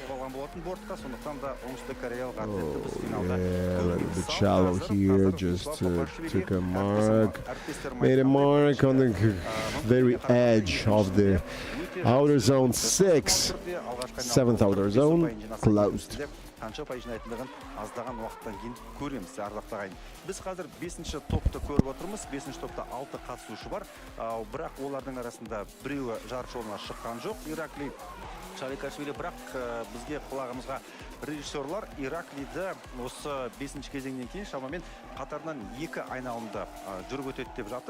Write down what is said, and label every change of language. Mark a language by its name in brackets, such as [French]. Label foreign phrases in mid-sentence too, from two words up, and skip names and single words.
[English] Oh, yeah, a little bit shallow here. Just took a mark. Made a mark on the very edge of the outer zone 6. 7th outer zone closed. [Kazakh] аздаған уақыттан кейін көреміз, ардақтағы ағайын. Біз қазір 5-ші топты көріп отырмыз. 5-ші топта 6 қатысушы бар. Бірақ олардың арасында біреуі жарыс жолына шыққан жоқ. Иракли Шарикашвили, бірақ бізге құлағымызға режиссерлар Ираклиді осы 5-ші кезеңнен кейін шамамен қатарынан 2 айналымда жүріп өтеді деп жатыр.